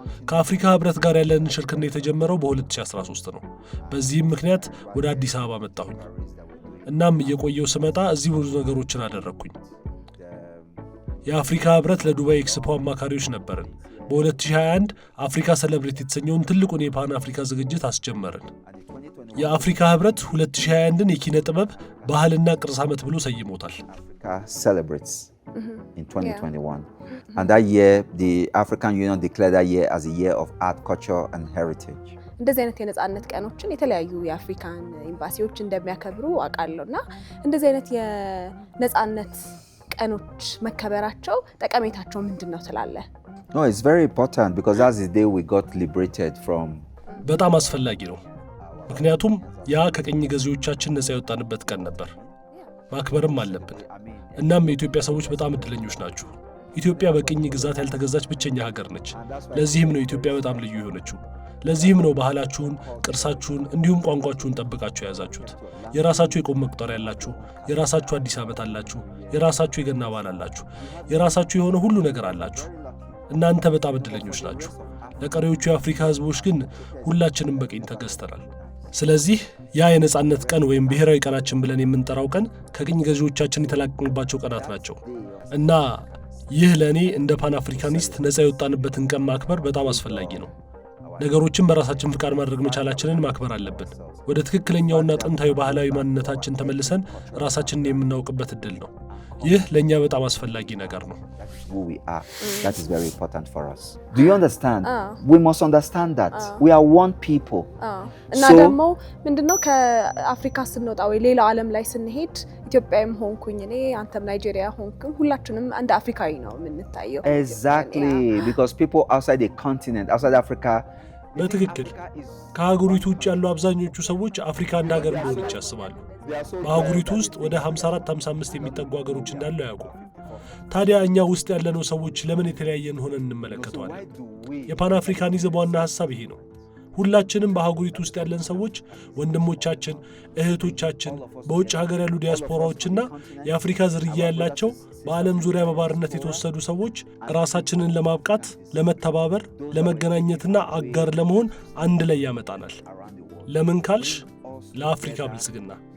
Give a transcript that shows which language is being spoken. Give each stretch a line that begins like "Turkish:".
Amharic: ከአፍሪካ ህብረት ጋር ያለንን ሽርክና የተጀመረው በ2013 ነው። በዚህም ምክንያት ወደ አዲስ አበባ መጣሁኝ። እናም እየቆየው ስመጣ እዚህ ብዙ ነገሮችን አደረግኩኝ። የአፍሪካ ህብረት ለዱባይ ኤክስፖ አማካሪዎች ነበርን። በ2021 አፍሪካ ሴሌብሬት የተሰኘውን ትልቁን የፓን አፍሪካ ዝግጅት አስጀመርን። የአፍሪካ ህብረት 2021ን የኪነ ጥበብ ባህልና ቅርስ ዓመት ብሎ ሰይሞታል።
English: Africa celebrates in 2021. And that year, the African Union declared that year as a year of art, culture, and heritage.
Amharic: እንደዚህ አይነት የነጻነት ቀኖችን የተለያዩ የአፍሪካን ኤምባሲዎች እንደሚያከብሩ አውቃለሁና እንደዚህ አይነት የነጻነት ቀኖች መከበራቸው ጠቀሜታቸው ምንድነው ትላለህ?
English: No, it's very important because that's the day we got liberated from.
Amharic: በጣም አስፈላጊ ነው። ምክንያቱም ያ ከቅኝ ገዢዎቻችን ነፃ የወጣንበት ቀን ነበር። ማክበርም አለብን። እናም የኢትዮጵያ ሰዎች በጣም እድለኞች ናቸው። ኢትዮጵያ በቅኝ ግዛት ያልተገዛች ብቸኛ ሀገር ነች። ለዚህም ነው ኢትዮጵያ በጣም ልዩ የሆነችው። ለዚህም ነው ባህላችሁን፣ ቅርሳችሁን እንዲሁም ቋንቋችሁን ጠብቃችሁ የያዛችሁት። የራሳችሁ የቆም መቁጠሪያ ያላችሁ፣ የራሳችሁ አዲስ ዓመት አላችሁ፣ የራሳችሁ የገና በዓል አላችሁ፣ የራሳችሁ የሆነ ሁሉ ነገር አላችሁ። እናንተ በጣም እድለኞች ናችሁ። ለቀሪዎቹ የአፍሪካ ህዝቦች ግን ሁላችንም በቅኝ ተገዝተናል። ስለዚህ ያ የነጻነት ቀን ወይም ብሔራዊ ቀናችን ብለን የምንጠራው ቀን ከቅኝ ገዢዎቻችን የተላቀቅንባቸው ቀናት ናቸው እና ይህ ለእኔ እንደ ፓን አፍሪካኒስት ነፃ የወጣንበትን ቀን ማክበር በጣም አስፈላጊ ነው። ነገሮችን በራሳችን ፍቃድ ማድረግ መቻላችንን ማክበር አለብን። ወደ ትክክለኛውና ጥንታዊ ባህላዊ ማንነታችን ተመልሰን ራሳችንን የምናውቅበት እድል ነው። ይህ ለእኛ በጣም አስፈላጊ ነገር ነው።
English: Who we are. That is very important for us. Do you understand? We must understand that. We are one people.
Amharic: እና ደግሞ ምንድነው ከአፍሪካ ስንወጣ ወይ ሌላው ዓለም ላይ ስንሄድ ኢትዮጵያም ሆንኩኝ እኔ አንተም ናይጄሪያ ሆንኩኝ ሁላችንም እንደ አፍሪካዊ ነው የምንታየው።
English: Exactly. Because people outside the continent, outside Africa,
Amharic: በትክክል ከአህጉሪቱ ውጭ ያሉ አብዛኞቹ ሰዎች አፍሪካ እንደ ሀገር እንደሆነች ያስባሉ። በአህጉሪቱ ውስጥ ወደ 54-55 የሚጠጉ ሀገሮች እንዳሉ አያውቁም። ታዲያ እኛ ውስጥ ያለነው ሰዎች ለምን የተለያየን ሆነን እንመለከተዋለን? የፓን አፍሪካኒዝም ዋና ሐሳብ ይሄ ነው። ሁላችንም በአህጉሪቱ ውስጥ ያለን ሰዎች ወንድሞቻችን፣ እህቶቻችን፣ በውጭ ሀገር ያሉ ዲያስፖራዎችና የአፍሪካ ዝርያ ያላቸው በዓለም ዙሪያ በባርነት የተወሰዱ ሰዎች ራሳችንን ለማብቃት፣ ለመተባበር፣ ለመገናኘትና አጋር ለመሆን አንድ ላይ ያመጣናል። ለምን ካልሽ ለአፍሪካ ብልጽግና።